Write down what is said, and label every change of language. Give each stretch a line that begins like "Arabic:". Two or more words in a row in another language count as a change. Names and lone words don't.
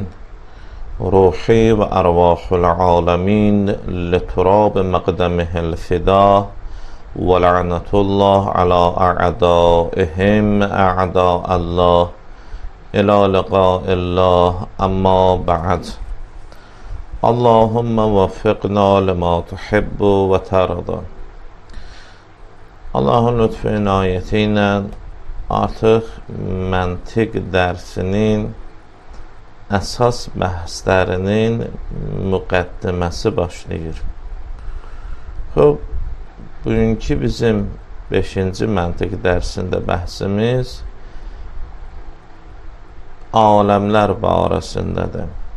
Arabic: روحي وأرواح العالمين لتراب مقدمه الفداء ولعنة الله على أعدائهم أعداء الله إلى لقاء الله أما بعد اللهم وفقنا لما تحب وترضى.
Azerbaijani: Allah'ın lütfu inayetiyle artıq məntiq dərsinin əsas bəhslərinin müqəddiməsi başlayır. Bugünkü bizim 5-ci məntiq dərsində bəhsimiz aləmlər barəsindədir.